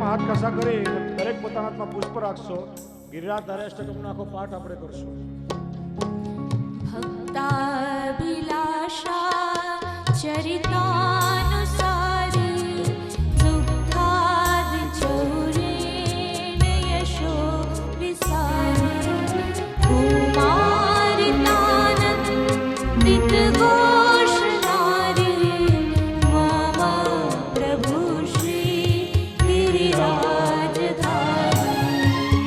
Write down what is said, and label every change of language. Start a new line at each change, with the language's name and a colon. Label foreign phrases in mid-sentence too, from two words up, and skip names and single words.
Gujarati: કસા કરી દરેક પોતાના હાથમાં પુષ્પ રાખશો. ગિરિરાજ ધારે અષ્ટકમનો આખો પાઠ આપણે કરશું.
Sanskrit: भक्ताभिलाषा चरितानुसारी दुग्धाद चौरेण यशो विसारी कुमारितानन्दित घोषणारी मम प्रभु श्री गिरिराजधारी